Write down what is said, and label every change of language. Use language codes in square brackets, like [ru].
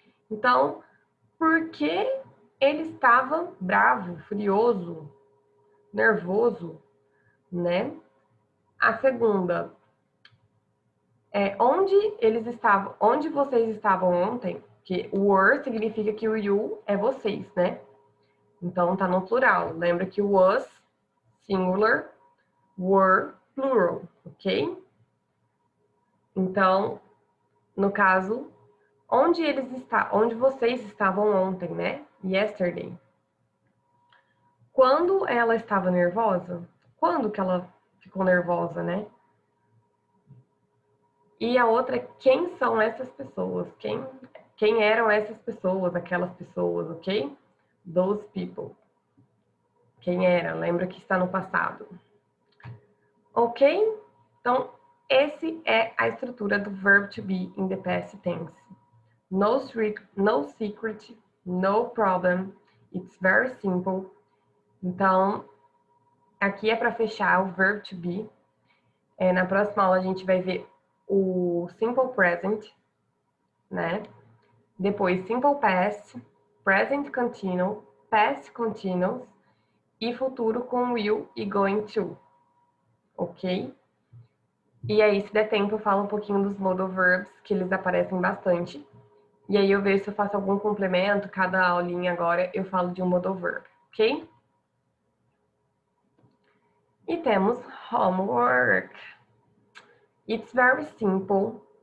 [pt] Então, por que ele estava bravo, furioso, nervoso, né? A segunda é onde eles estavam, onde vocês estavam ontem, que o were significa que o you é vocês, né? Então tá no plural. Lembra que o was singular, were plural, ok? Então, no caso, onde vocês estavam ontem, né? Yesterday. Quando ela estava nervosa? Quando que ela ficou nervosa, né? E a outra é quem são essas pessoas? Quem eram essas pessoas, aquelas pessoas, ok? Those people. Quem era? Lembra que está no passado. Ok? Então, esse é a estrutura do verb to be in the past tense. [en] No secret, no problem. It's very simple. [pt] Então, aqui é para fechar o verb to be. Na próxima aula a gente vai ver o simple present, né? Depois simple past, present continuous, past continuous e futuro com will e going to, ok? E aí, se der tempo, eu falo um pouquinho dos modal verbs, que eles aparecem bastante. E aí eu vejo se eu faço algum complemento, cada aulinha agora eu falo de um modal verb, ok? E temos [en] homework. It's very simple.